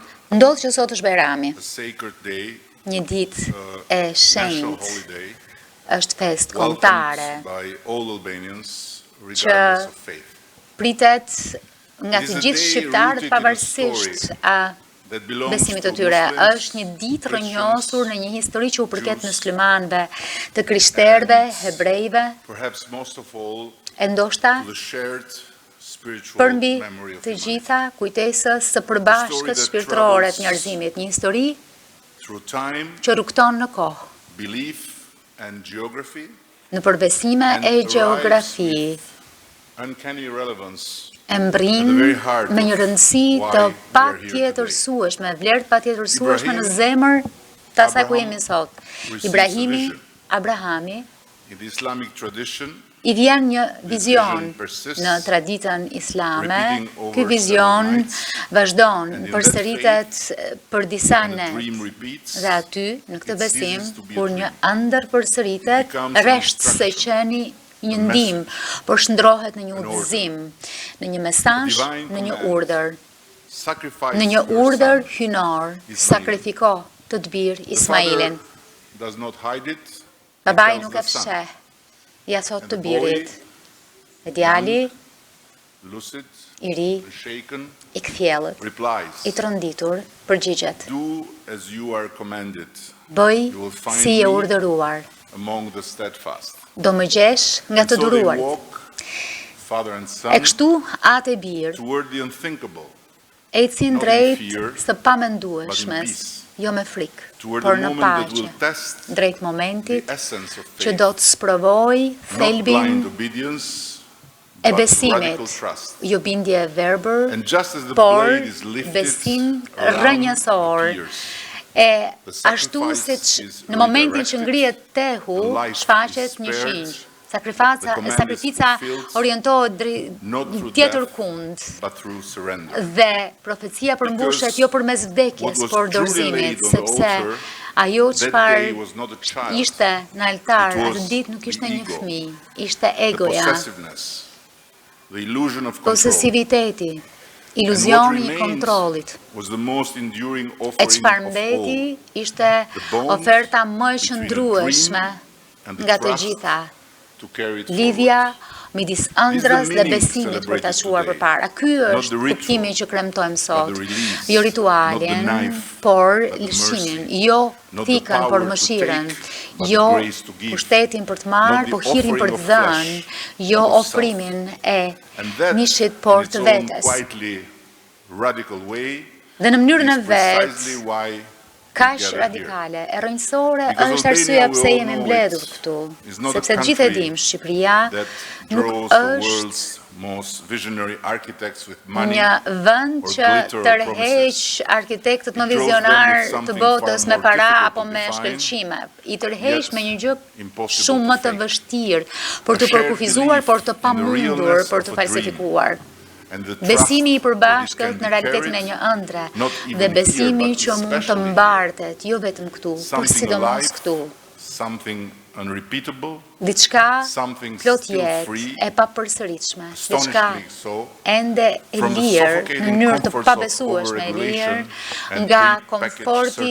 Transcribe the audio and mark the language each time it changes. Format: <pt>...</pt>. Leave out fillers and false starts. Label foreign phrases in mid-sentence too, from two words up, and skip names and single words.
<sq>Ndodh që sot është Bajrami,</sq> <en>a sacred day,</en> <sq>një ditë e</sq> <en>national</en> <sq>shenjtë,</sq> <en>holiday,</en> <sq>është fest kombëtare,</sq> <en>welcomed by all Albanians, regardless of faith.</en> <sq>pritet nga të gjithë shqiptarët pavarësisht</sq> <en>That belongs</en> <sq>besimit</sq> <en>to</en> <sq>të tyre.</sq> <en>Muslims,</en> <sq>Është një ditë rrënjosur në një histori që u përket muslimanëve, të krishterëve, hebrejve,</sq> <en>perhaps most of all,</en> <sq>e ndoshta</sq> <en>to the shared spiritual</en> <sq>përmbi</sq> <en>memory of</en> <sq>të</sq> <en>humanity.</en> <sq>gjitha kujtesës së përbashkët shpirtërore të njerëzimit, një histori</sq> <en>Through time,</en> <sq>që rukton në kohë,</sq> <en>belief and geography,</en> <sq>në përbesime</sq> <en>and</en> <sq>e</sq> <en>arrives</en> <sq>gjeografi,</sq> <en>with uncanny relevance</en> <sq>e mbrin me një rëndësi të patjetërsueshme, vlerë të patjetërsueshme në zemër të asaj ku jemi sot. Ibrahimi, Abrahami,</sq> <en>in the Islamic tradition,</en> <sq>i vjen një vizion në traditën islame. Ky vizion vazhdon, përsëritet për disa net. Dhe aty, në këtë besim, kur një ëndër përsëritet, rresht se qeni një ndim, por shndrohet në një udhëzim, në një mesazh, në një urdhër,</sq> <en>sacrifice</en> <sq>në një</sq> <en>your</en> <sq>urdhër</sq> <en>son.</en> <sq>hynor, Ismail. sakrifiko të të birë</sq> <en>The</en> <sq>Ismailin.</sq> <en>father does not hide it,</en> <sq>Babai</sq> <en>he</en> <sq>nuk</sq> <en>tells</en> <sq>e</sq> <en>the son.</en> <sq>fsheh, ja thot</sq> <en>And</en> <sq>të</sq> <en>the</en> <sq>birit.</sq> <en>boy,</en> <sq>E djali,</sq> <en>lucid,</en> <sq>i ri,</sq> <en>shaken,</en> <sq>i kthjellët,</sq> <en>replies,</en> <sq>i trondittur, përgjigjet.</sq> <en>do as you are commanded</en> <sq>Bëj</sq> <en>You will find</en> <sq>si e me urdhëruar,</sq> <en>among the steadfast.</en> <sq>do më gjesh nga</sq> <en>And</en> <sq>të</sq> <en>so they</en> <sq>duruarit.</sq> <en>walk, father and</en> <sq>E</sq> <en>son,</en> <sq>kështu atë e birë,</sq> <en>toward the unthinkable,</en> <sq>ecin</sq> <en>not in</en> <sq>drejt</sq> <en>fear,</en> <sq>së pamendueshmes,</sq> <en>peace.</en> <sq>jo me frikë,</sq> <en>toward</en> <sq>por</sq> <en>the</en> <sq>në</sq> <en>moment that</en> <sq>paqe,</sq> <en>will test</en> <sq>drejt</sq> <en>the</en> <sq>momentit</sq> <en>essence of</en> <sq>që</sq> <en>faith,</en> <sq>do të sprovoj</sq> <en>not</en> <sq>thelbin</sq> <en>blind obedience,</en> <sq>e</sq> <en>but</en> <sq>besimit,</sq> <en>radical trust.</en> <sq>jo bindje e verbër,</sq> <en>And just as the</en> <sq>por</sq> <en>blade is lifted</en> <sq>besim</sq> <en>around</en> <sq>rrënjësor.</sq> <en>the ears,</en> <sq>E</sq> <en>The</en> <sq>ashtu</sq> <en>sacrifice</en> <sq>siç</sq> <en>is</en> <sq>në momentin që</sq> <en>redirected,</en> <sq>ngrihet tehu,</sq> <en>the life</en> <sq>shfaqet</sq> <en>is</en> <sq>një</sq> <en>spared,</en> <sq>shinj.</sq> <en>the</en> <sq>Sakrifica</sq> <en>command is fulfilled,</en> <sq>orientohet</sq> <en>not through</en> <sq>tjetër</sq> <en>death,</en> <sq>kund</sq> <en>but through surrender.</en> <sq>dhe profecia përmbushet jo përmes vdekjes,</sq> <en>what was</en> <sq>por</sq> <en>truly</en> <sq>dorëzimit,</sq> <en>laid on the</en> <sq>sepse</sq> <en>altar</en> <sq>ajo</sq> <en>that</en> <sq>çfarë</sq> <en>day was not a child,</en> <sq>ishte në altar</sq> <en>it was</en> <sq>atë ditë nuk ishte</sq> <en>the</en> <sq>një</sq> <en>ego,</en> <sq>fëmijë, ishte</sq> <en>the</en> <sq>egoja,</sq> <en>possessiveness, the illusion of control.</en> <sq>posesiviteti,</sq> <en>And what</en> <sq>iluzioni i</sq> <en>remains</en> <sq>kontrollit.</sq> <en>was the most enduring</en> <sq>E</sq> <en>offering</en> <sq>çfarë</sq> <en>of</en> <sq>mbeti</sq> <en>all,</en> <sq>ishte</sq> <en>the bond</en> <sq>oferta më e</sq> <en>between the</en> <sq>shndrueshme</sq> <en>dream and the</en> <sq>nga të</sq> <en>trust</en> <sq>gjitha,</sq> <en>to carry it</en> <sq>lidhja midis ëndrës dhe</sq> <en>meaning</en> <sq>besimit për ta</sq> <en>celebrated</en> <sq>çuar</sq> <en>today.</en> <sq>përpara. Ky</sq> <en>Not</en> <sq>është</sq> <en>the ritual,</en> <sq>kuptimi që kremtojmë sot.</sq> <en>but the release,</en> <sq>Jo</sq> <en>not</en> <sq>ritualin,</sq> <en>the knife,</en> <sq>por</sq> <en>but the</en> <sq>lëshimin,</sq> <en>mercy,</en> <sq>jo</sq> <en>not the</en> <sq>thikën, por</sq> <en>power to</en> <sq>mëshirën,</sq> <en>take, but the</en> <sq>jo</sq> <en>grace to give,</en> <sq>pushtetin për të</sq> <en>not</en> <sq>marrë,</sq> <en>the</en> <sq>por hirin për</sq> <en>offering</en> <sq>të</sq> <en>of</en> <sq>dhënë,</sq> <en>flesh,</en> <sq>jo</sq> <en>but of</en> <sq>ofrimin e</sq> <en>And that,</en> <sq>mishit, por</sq> <en>in its</en> <sq>të</sq> <en>own</en> <sq>vetes.</sq> <en>quietly radical way,</en> <sq>Dhe në mënyrën e</sq> <en>is</en> <sq>vet,</sq> <en>precisely why</en> <sq>kaq</sq> <en>gathered here.</en> <sq>radikale, e rrënjësore</sq> <en>Because</en> <sq>është arsyeja</sq> <en>Albania, we</en> <sq>pse</sq> <en>all</en> <sq>jemi</sq> <en>know</en> <sq>mbledhur</sq> <en>it,</en> <sq>këtu,</sq> <en>is not a</en> <sq>sepse gjithë e</sq> <en>country</en> <sq>dim, Shqipëria</sq> <en>that</en> <sq>nuk</sq> <en>draws the</en> <sq>është</sq> <en>world's most visionary architects with money</en> <sq>një vend</sq> <en>or</en> <sq>që</sq> <en>glitter or</en> <sq>tërheq</sq> <en>promises.</en> <sq>arkitektët më</sq> <en>It draws them</en> <sq>vizionar</sq> <en>with</en> <sq>të</sq> <en>something</en> <sq>botës</sq> <en>far</en> <sq>me</sq> <en>more</en> <sq>para</sq> <en>difficult</en> <sq>apo</sq> <en>to</en> <sq>me</sq> <en>define,</en> <sq>shkëlqime. I tërheq</sq> <en>yet</en> <sq>me një gjë</sq> <en>impossible</en> <sq>shumë</sq> <en>to</en> <sq>më të</sq> <en>fake.</en> <sq>vështirë për të</sq> <en>A shared</en> <sq>përkufizuar,</sq> <en>belief</en> <sq>por të</sq> <en>in the</en> <sq>pamundur</sq> <en>realness</en> <sq>për</sq> <en>of</en> <sq>të</sq> <en>a</en> <sq>falsifikuar.</sq> <en>And the</en> <sq>Besimi i</sq> <en>trust that it</en> <sq>përbashkët</sq> <en>can</en> <sq>në</sq> <en>be</en> <sq>realitetin e</sq> <en>carried,</en> <sq>një ëndre</sq> <en>not</en> <sq>dhe</sq> <en>even</en> <sq>besimi</sq> <en>here, but</en> <sq>që mund të</sq> <en>especially here.</en> <sq>mbartet, jo vetëm këtu, por</sq> <en>Something</en> <sq>sidomos</sq> <en>alive,</en> <sq>këtu.</sq> <en>something unrepeatable,</en> <sq>Diçka</sq> <en>something</en> <sq>plot</sq> <en>still</en> <sq>jetë,</sq> <en>free,</en> <sq>e papërsëritshme, diçka</sq> <en>astonishingly so,</en> <sq>ende e</sq> <en>from the</en> <sq>lirë, në</sq> <en>suffocating</en> <sq>mënyrë të</sq> <en>comforts of</en> <sq>pabesueshme e lirë,</sq> <en>overregulation and</en> <sq>nga</sq> <en>prepackaged</en> <sq>komforti</sq>